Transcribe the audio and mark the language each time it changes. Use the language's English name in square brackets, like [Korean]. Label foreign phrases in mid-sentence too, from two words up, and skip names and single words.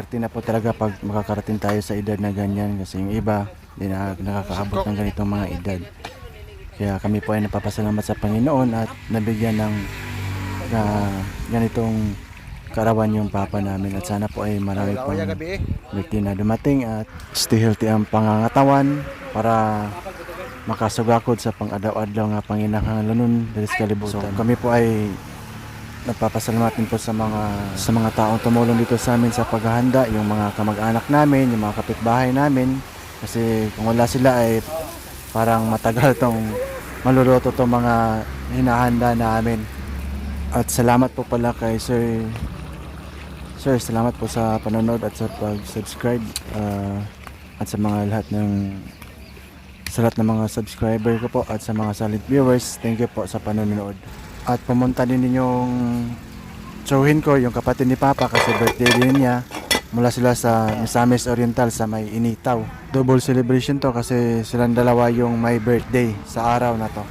[Filipino] Swerte na po talaga pag makakarating tayo sa edad na ganyan kasi yung iba hindi na nakakaabot ng ganitong mga edad. Kaya kami po ay napapasalamat sa Panginoon at nabigyan ng ganitong karawan yung papa namin at sana po ay marami pang birthday na dumating at [English] stay healthy [Filipino] ang pangangatawan para [Cebuano] makasugakod sa pang-adlaw-adlaw nga panginahanglanon diri sa kalibutan. [Filipino] So kami po ay nagpapasalamat din po sa mga taong tumulong dito sa amin sa paghahanda, yung mga kamag-anak namin, yung mga kapitbahay namin kasi kung wala sila ay parang matagal tong maluluto tong mga hinahanda namin. At salamat po pala kay Sir, salamat po sa panonood at sa pag-subscribe at sa mga lahat ng mga subscriber ko po at sa mga [English] silent viewers. Thank you [Filipino] po sa panonood. At pumunta din ninyong showin ko yung kapatid ni Papa kasi birthday din niya. Mula sila sa Misamis Oriental sa may Initaw. Double celebration to kasi silang dalawa yung may birthday sa araw na to.